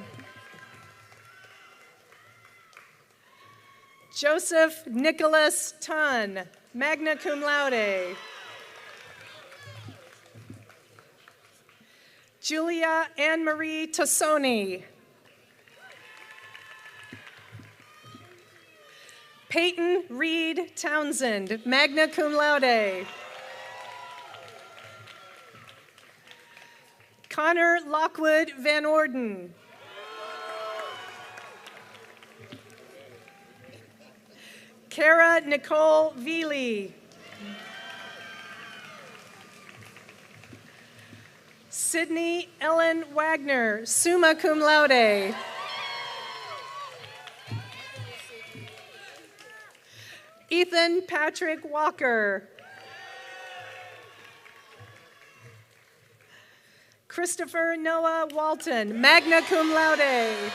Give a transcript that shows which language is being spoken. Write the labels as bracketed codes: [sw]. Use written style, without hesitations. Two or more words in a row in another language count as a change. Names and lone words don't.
[en] Joseph Nicholas Tunn, [la] magna cum laude. [en] Julia Anne Marie Tassoni. Peyton Reed Townsend, [la] magna cum laude. [en] Connor Lockwood Van Orden. Kara Nicole Veely. Sydney Ellen Wagner, [la] summa cum laude. [en] Ethan Patrick Walker. Christopher Noah Walton, [la] magna cum laude.